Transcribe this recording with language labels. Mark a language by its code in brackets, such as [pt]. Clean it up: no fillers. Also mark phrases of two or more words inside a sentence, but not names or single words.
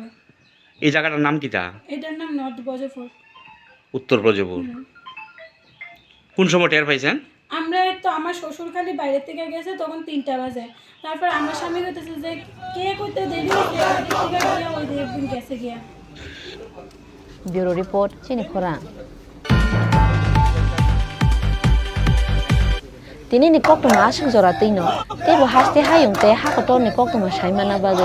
[bn] এই জায়গাটার নাম কি তা? এটার নাম নর্থ ব্রজপুর, উত্তর ব্রজপুর। কোন সময় টের পাইছেন? আমরা তো আমার শ্বশুর খালি বাইরে থেকে গেছে, তখন 3টা বাজে। তারপর আমার স্বামী কইতেছে যে কে কইতে দেরি হইছে, ওই দিন গেছে গিয়া। [en] Bureau report [trp] chini khorang. Tini ni kok tuma asung zora tino. Te bo haste hayung te hakotor ni kok tuma shaimana bagai.